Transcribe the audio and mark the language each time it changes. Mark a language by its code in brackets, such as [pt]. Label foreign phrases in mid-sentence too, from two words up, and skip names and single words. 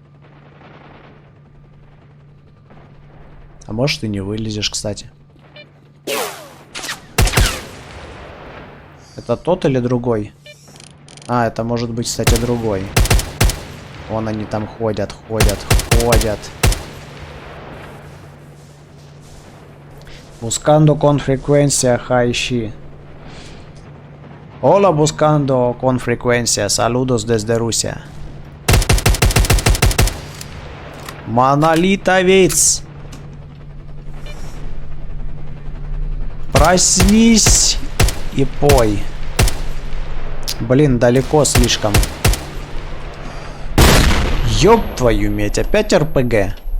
[ru] А может и не вылезешь, кстати. Это тот или другой? А, это может быть, кстати, другой. Вон они там ходят. [es] Buscando con frecuencia, Хайши. Hola, buscando con frecuencia. Saludos desde Rusia. [ru] Монолитовец. Проснись и пой. Блин, далеко слишком. Ёб твою медь, опять РПГ.